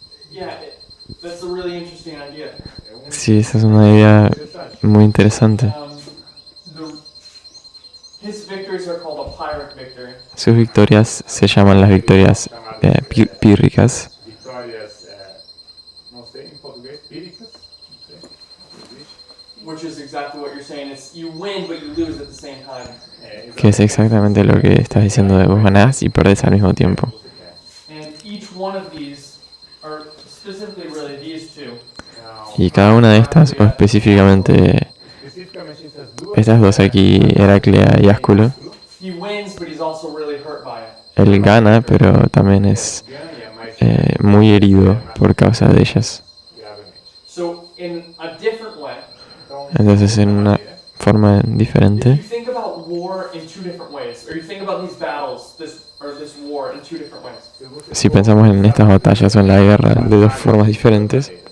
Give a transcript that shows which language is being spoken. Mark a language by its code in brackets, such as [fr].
[en] Yeah, that's a really interesting idea. [es] Sí, esa es una idea muy interesante. [en] His victories are called a Pyrrhic victory. [es] Sus victorias se llaman las victorias pírricas, [pt] Vitórias, não sei em português, píricas, não sei, existe. [en] Which is exactly what you're saying. It's you win, but you lose at the same time. [es] que es exactamente lo que estás diciendo de vos ganás y perdés al mismo tiempo. [en] And each one of these, or specifically really these two, [es] Y cada una de estas, o específicamente [pt] Especificamente [es] estas dos aquí, Heraclea y Ásculo, [en] he wins, but he's also really hurt by it. [es] él gana, pero también es muy herido por causa de ellas. gravemente. [en] So in a different way, [es] Entonces, en una forma [en] if [es] diferente, [en] you think about war in two different ways, or you think about these battles, this war in two different ways, [es] si pensamos en estas batallas o en la guerra de dos formas diferentes,